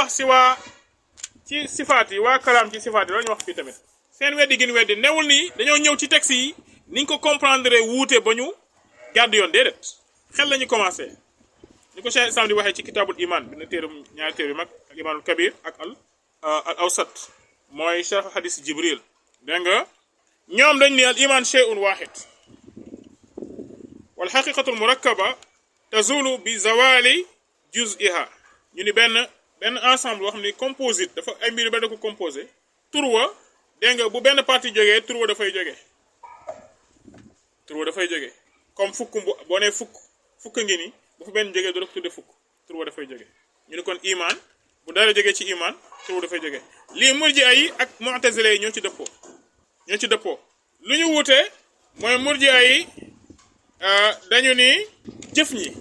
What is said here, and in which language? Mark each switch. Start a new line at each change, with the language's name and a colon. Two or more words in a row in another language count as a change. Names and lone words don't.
Wolof: wax si waa ci sifaat yi waa kalaam ci sifaat yi loolu ñu wax fii tamit seen weddi gën weddi newul nii dañoo ñëw ci texte yi niñ ko comprendre wuute ba ñu gàdd yoon déedéet xel lañu commencé ni ko Cheikh Islam di waxee ci kitaabul iman bi na téeram ñaari téer yu mag al imanul kabir ak al awsat mooy
Arabic: شرح حديث جبريل
Wolof: dégg nga ñoom dañ ni
Arabic: الإيمان شيء واحد والحقيقة المركبة تزول بزوال جزئها
Wolof: ñu ni benn ensemble boo xam ni composite dafa ay mbir yu ba da ko composé tur wa dégg nga bu benn partie jógee tur wa dafay jógee comme fukk boo nee fukk ngi ni bu fa benn jógee du la ko tudde fukk tur wa dafay jógee ñu ni kon iman bu dara jógee ci iman tur wa dafay jógee lii murji'a yi ak mu'tazila yi ñoo ci dëppoo lu ñu wuute mooy murji'a yi dañu ni jëf yi